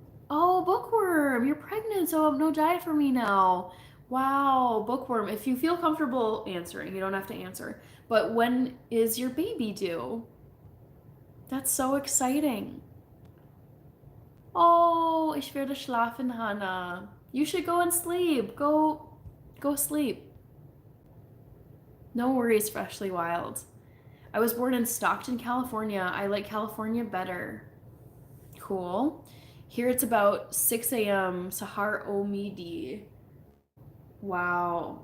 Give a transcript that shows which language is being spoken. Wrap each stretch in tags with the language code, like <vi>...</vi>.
<en>Oh, Bookworm, you're pregnant, so no diet for me now. Wow, Bookworm, if you feel comfortable answering, you don't have to answer. But when is your baby due? That's so exciting.</en> <de>Oh, ich werde schlafen, Hannah.</de> <en>You should go and sleep. Go sleep. No worries, Freshly Wild. I was born in Stockton, California. I like California better. Cool. Here it's about 6 a.m. Sahar Omidi. Wow.</en>